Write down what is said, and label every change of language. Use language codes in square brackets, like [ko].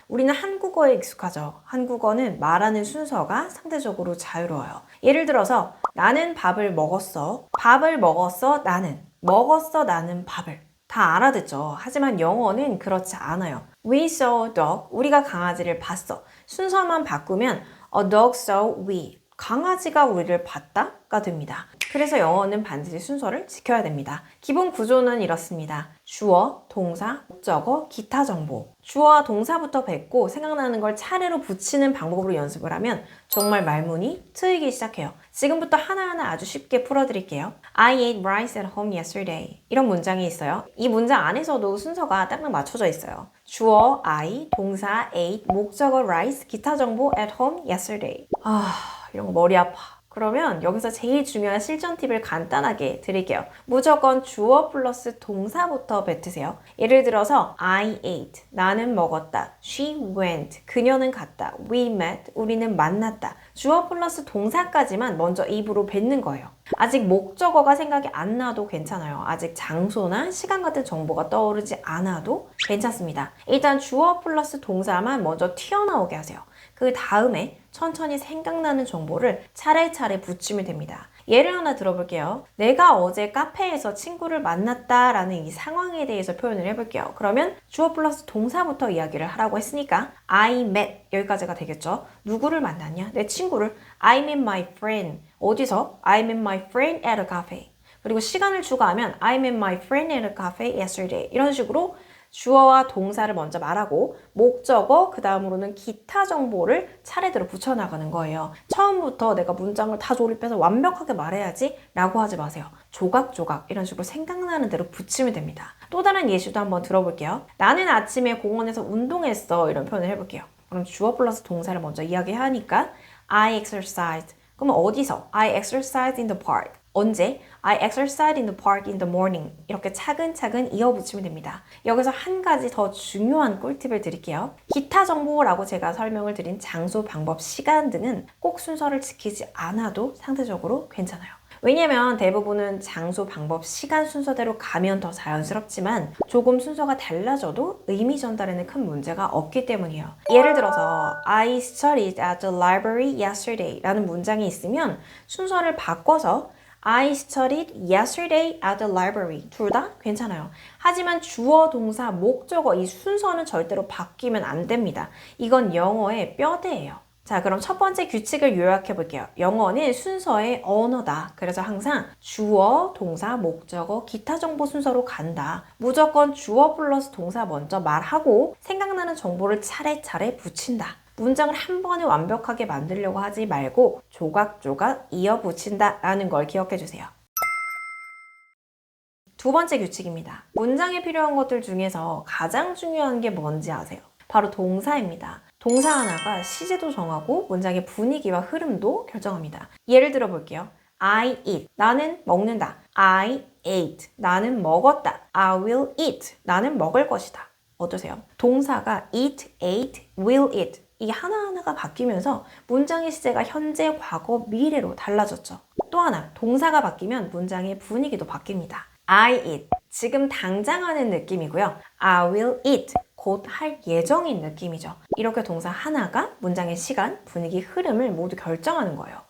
[ko] 우리는 한국어에 익숙하죠. 한국어는 말하는 순서가 상대적으로 자유로워요. 예를 들어서 나는 밥을 먹었어. 밥을 먹었어. 나는. 먹었어. 나는 밥을. 다 알아듣죠. 하지만 영어는 그렇지 않아요. [en] We saw a dog. [ko] 우리가 강아지를 봤어. 순서만 바꾸면 [en] a dog saw we. [ko] 강아지가 우리를 봤다가 됩니다. 그래서 영어는 반드시 순서를 지켜야 됩니다. 기본 구조는 이렇습니다. 주어, 동사, 목적어, 기타 정보. 주어와 동사부터 뱉고 생각나는 걸 차례로 붙이는 방법으로 연습을 하면 정말 말문이 트이기 시작해요. 지금부터 하나하나 아주 쉽게 풀어드릴게요. [en] I ate rice at home yesterday. [ko] 이런 문장이 있어요. 이 문장 안에서도 순서가 딱딱 맞춰져 있어요. 주어 I, 동사 ate, 목적어 rice, 기타 정보 [en] at home yesterday. [ko] 이런 거 머리 아파. 그러면 여기서 제일 중요한 실전 팁을 간단하게 드릴게요. 무조건 주어 플러스 동사부터 뱉으세요. 예를 들어서 [en] I ate, [ko] 나는 먹었다. [en] She went, [ko] 그녀는 갔다. [en] We met, [ko] 우리는 만났다. 주어 플러스 동사까지만 먼저 입으로 뱉는 거예요. 아직 목적어가 생각이 안 나도 괜찮아요. 아직 장소나 시간 같은 정보가 떠오르지 않아도 괜찮습니다. 일단 주어 플러스 동사만 먼저 튀어나오게 하세요. 그 다음에 천천히 생각나는 정보를 차례차례 붙이면 됩니다. 예를 하나 들어볼게요. 내가 어제 카페에서 친구를 만났다라는 이 상황에 대해서 표현을 해볼게요. 그러면 주어 플러스 동사부터 이야기를 하라고 했으니까 [en] I met [ko] 여기까지가 되겠죠. 누구를 만났냐? 내 친구를 [en] I met my friend. [ko] 어디서? [en] I met my friend at a cafe. [ko] 그리고 시간을 추가하면 [en] I met my friend at a cafe yesterday. [ko] 이런 식으로 주어와 동사를 먼저 말하고 목적어, 그 다음으로는 기타 정보를 차례대로 붙여나가는 거예요. 처음부터 내가 문장을 다 조립해서 완벽하게 말해야지 라고 하지 마세요. 조각조각 이런 식으로 생각나는 대로 붙이면 됩니다. 또 다른 예시도 한번 들어볼게요. 나는 아침에 공원에서 운동했어. 이런 표현을 해볼게요. 그럼 주어 플러스 동사를 먼저 이야기하니까 [en] I exercised. [ko] 그러면 어디서? [en] I exercised in the park. [ko] 언제? [en] I exercised in the park in the morning. [ko] 이렇게 차근차근 이어붙이면 됩니다. 여기서 한 가지 더 중요한 꿀팁을 드릴게요. 기타 정보라고 제가 설명을 드린 장소, 방법, 시간 등은 꼭 순서를 지키지 않아도 상대적으로 괜찮아요. 왜냐면 대부분은 장소, 방법, 시간 순서대로 가면 더 자연스럽지만 조금 순서가 달라져도 의미 전달에는 큰 문제가 없기 때문이에요. 예를 들어서 [en] I studied at the library yesterday [ko] 라는 문장이 있으면 순서를 바꿔서 [en] I studied yesterday at the library. [ko] 둘 다 괜찮아요. 하지만 주어, 동사, 목적어 이 순서는 절대로 바뀌면 안 됩니다. 이건 영어의 뼈대예요. 자, 그럼 첫 번째 규칙을 요약해 볼게요. 영어는 순서의 언어다. 그래서 항상 주어, 동사, 목적어, 기타 정보 순서로 간다. 무조건 주어 플러스 동사 먼저 말하고 생각나는 정보를 차례차례 붙인다. 문장을 한 번에 완벽하게 만들려고 하지 말고 조각조각 이어붙인다 라는 걸 기억해 주세요. 두 번째 규칙입니다. 문장에 필요한 것들 중에서 가장 중요한 게 뭔지 아세요? 바로 동사입니다. 동사 하나가 시제도 정하고 문장의 분위기와 흐름도 결정합니다. 예를 들어 볼게요. [en] I eat. [ko] 나는 먹는다. [en] I ate. [ko] 나는 먹었다. [en] I will eat. [ko] 나는 먹을 것이다. 어떠세요? 동사가 [en] eat, ate, will eat. [ko] 이 하나하나가 바뀌면서 문장의 시제가 현재, 과거, 미래로 달라졌죠. 또 하나, 동사가 바뀌면 문장의 분위기도 바뀝니다. [en] I eat, [ko] 지금 당장 하는 느낌이고요. [en] I will eat, [ko] 곧 할 예정인 느낌이죠. 이렇게 동사 하나가 문장의 시간, 분위기, 흐름을 모두 결정하는 거예요.